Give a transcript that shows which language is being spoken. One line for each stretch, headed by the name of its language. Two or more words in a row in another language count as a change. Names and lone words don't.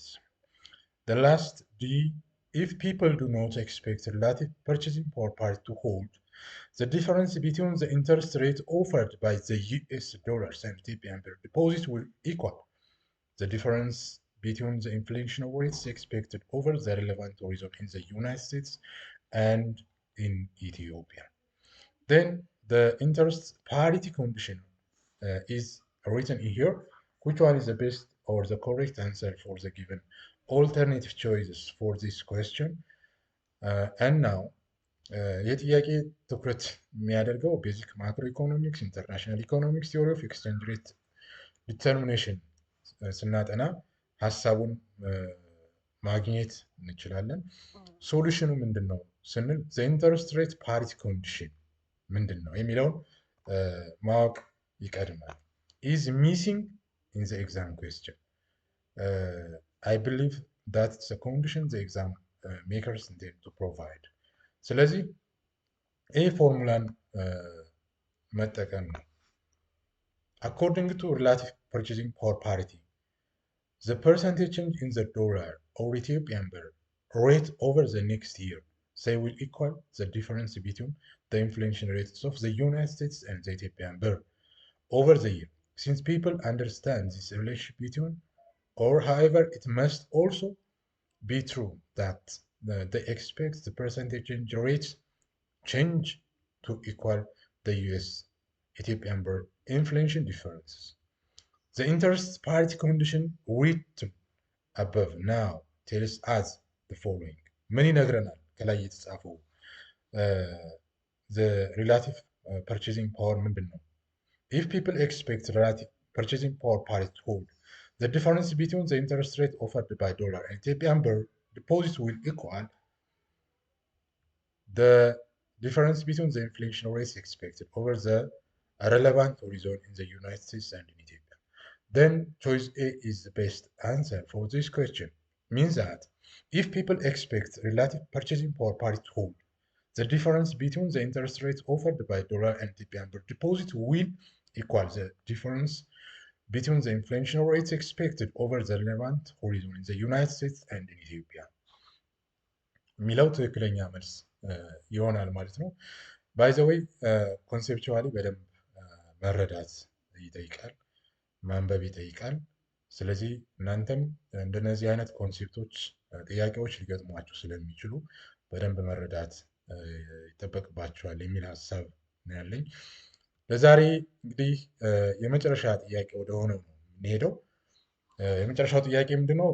English: The last D, if people do not expect relative purchasing power to hold, the difference between the interest rate offered by the US dollars and Ethiopian deposit will equal the difference between the inflation rates expected over the relevant horizon in the United States and in Ethiopia. Then the interest parity condition is written in here. Which one is the best or the correct answer for the given alternative choices for this question? And now
Amharic: የጥያቄ ትኩረት የሚያደርገው
English: basic macroeconomics, international economics, theory of exchange rate determination
Amharic: ስናጠና ሀሳቡን ማግኘት እንችላለን። ሶሉሽኑ ምንድን ነው ስንል
English: the interest rate parity condition
Amharic: ምንድን ነው የሚለውን ማወቅ ይቀድማል።
English: is missing in the exam question I believe that the condition the exam makers intend to provide።
Amharic: ስለዚህ ይህ ፎርሙላን መጠቀም ነው።
English: according to relative purchasing power parity, the percentage change in the dollar or Ethiopian birr rate over the next year say will equal the difference between the inflation rates of the United States and the Ethiopian birr over the year. Since people understand this relationship between, or however, it must also be true that they expect the percentage change rates change to equal the US Ethiopian birr inflation differences. The interest parity condition written above now tells us the following.
Amharic: Many ይነግረናል ከላይ የተጻፈው
English: the relative purchasing power
Amharic: ምንድን ነው?
English: If people expect relative purchasing power parity to hold, the difference between the interest rate offered by dollar and Ethiopian birr deposit will equal the difference between the inflation rates expected over the relevant horizon in the United States and in Ethiopia. Then choice A is the best answer for this question. Means that if people expect relative purchasing power parity to hold, the difference between the interest rates offered by dollar and Ethiopian birr deposit will equal the difference between the inflation rates expected over the relevant horizon in the United States and in Ethiopia.
Amharic: የሚለው ትክክለኛ መልስ ይሆናል ማለት ነው።
English: by the way
Amharic: ኮንሴፕቹዋሊ በደንብ መረዳት ይጠይቃል፣ ማንበብ ይጠይቃል። ስለዚህ እናንተም እንደነዚህ አይነት ኮንሴፕቶች ጥያቄዎች ሊገጥሟችሁ ስለሚችሉ በደንብ መረዳት ይጠበቅባችኋል የሚል ሀሳብ ነው ያለኝ። ለዛሬ እንግዲህ የመጨረሻ ጥያቄ ወደ ሆነው ነው የምንሄደው። የመጨረሻው ጥያቄ ምንድነው?